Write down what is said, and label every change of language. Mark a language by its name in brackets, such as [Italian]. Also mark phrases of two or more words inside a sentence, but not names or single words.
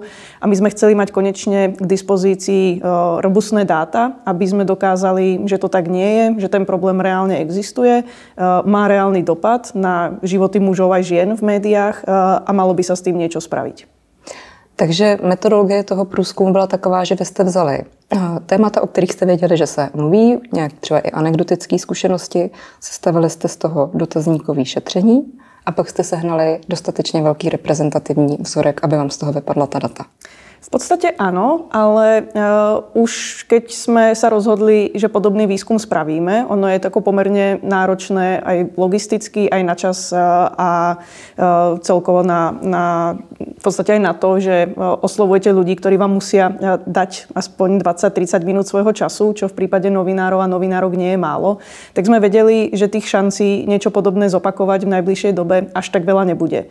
[Slovak] A my sme chceli mať konečne k dispozícii robustné dáta, aby sme dokázali, že to tak nie je, že ten problém reálne existuje, má reálny dopad na životy mužov aj žien v médiách a malo by sa s tým niečo spraviť. [Czech] Takže metodologie toho průzkumu byla taková, že vy jste vzali témata, o kterých jste věděli, že se mluví, nějak třeba i anekdotické zkušenosti, sestavili jste z toho dotazníkový šetření a pak jste sehnali dostatečně velký reprezentativní vzorek, aby vám z toho vypadla ta data. [Slovak] V podstate áno, ale už keď sme sa rozhodli, že podobný výskum spravíme, ono je tako pomerne náročné aj logisticky, aj na čas a celkovo na v podstate aj na to, že oslovujete ľudí, ktorí vám musia dať aspoň 20-30 minút svojho času, čo v prípade novinárov a novinárok nie je málo, tak sme vedeli, že tých šancí niečo podobné zopakovať v najbližšej dobe až tak veľa nebude.